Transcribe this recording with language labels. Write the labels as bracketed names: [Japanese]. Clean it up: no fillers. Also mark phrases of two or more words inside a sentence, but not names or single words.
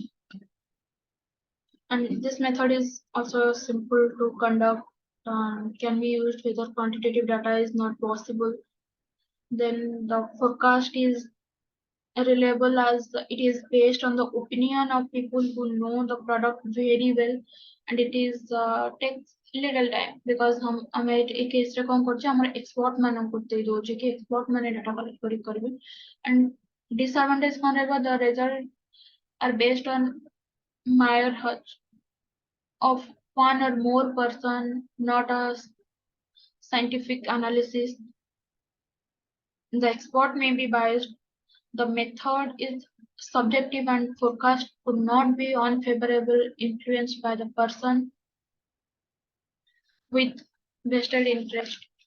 [English] And this method is also simple to conduct and can be used whether quantitative data is not possible. Then the forecast is reliable as it is based on the opinion of people who know the product very well, and it is takes little time because [Odia] ଆମେ ଏ କେସରେ କଣ କରୁଛେ ଆମର ଏକ୍ସପର୍ଟ ମାନଙ୍କୁ ଦେଇ ଦଉଛେ କି ଏକ୍ସପର୍ଟ ମାନେ ଡାଟା କଲେକ୍ଟ କରିବେ [English] and disadvantage [Odia] କଣ ରହିବ [English] the result are based on mere hunch of one or more person, not a scientific analysis. The expert may be biased. The method is subjective and forecast could not be unfavorable influenced by the person with vested interest.